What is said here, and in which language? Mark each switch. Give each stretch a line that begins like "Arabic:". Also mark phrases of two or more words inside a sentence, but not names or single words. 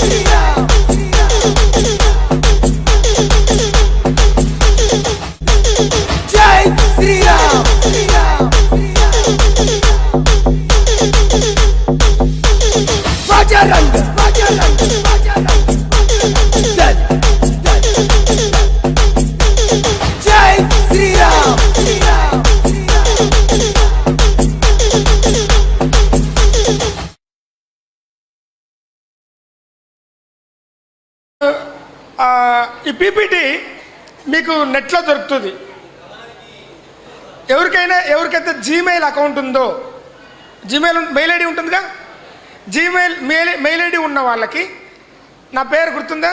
Hindi: जय श्री राम बजरंग दल जय श्री राम
Telugu: ఈ పీపీటీ మీకు నెట్లో దొరుకుతుంది. ఎవరికైతే జీమెయిల్ అకౌంట్ ఉందో, జీమెయిల్
English: mail ID
Telugu: ఉంటుందిగా, జీమెయిల్
English: mail ID
Telugu: ఉన్న వాళ్ళకి నా పేరు గుర్తుందా?